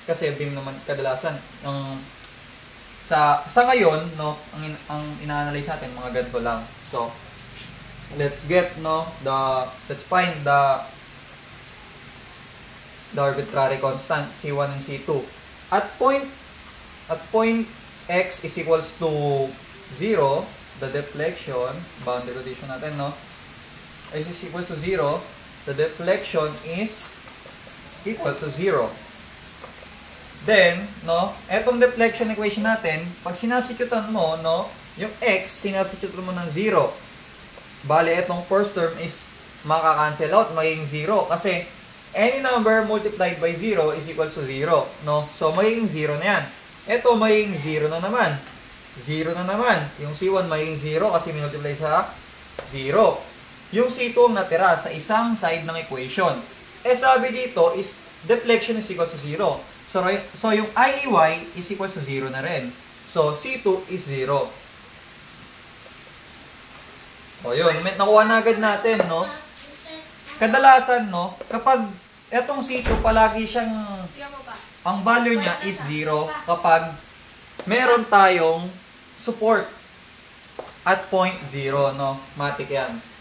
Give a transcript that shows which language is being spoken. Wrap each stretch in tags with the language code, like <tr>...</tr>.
<tl>Kasi beam naman kadalasan, sa ngayon, no, ang ina-analyze natin, mga ganito lang.</tl> <en>So, let's find the arbitrary constant, C1 and C2. At point x is equals to 0, the deflection, boundary condition</en> <tl>natin, no?</tl> <en>X is equals to 0, the deflection is equal to 0.</en> <tl>Then, no, etong deflection equation natin, pag sinubstitutean mo, no, yung x, sinubstitute mo ng 0. Bale, etong first term is makaka-cancel out, magiging 0. Kasi,</tl> <en>any number multiplied by 0 is equals to 0, no?</en> <tl>So, magiging 0 na yan. Ito, magiging 0 na naman. 0 na naman. Yung C1 magiging 0 kasi minultiply sa 0. Yung C2 ang natira sa isang side ng equation. Eh, sabi dito</tl> <en>is deflection is equals to 0. So yung IEY is equals to 0</en> <tl>na rin.</tl> <en>So, C2 is 0.</en> <tl>O, yun. Nakuha na agad natin, no? Kadalasan, no, kapag etong C2 palagi siyang, ang value niya is 0 kapag meron tayong support at point 0, no? Matik yan.</tl>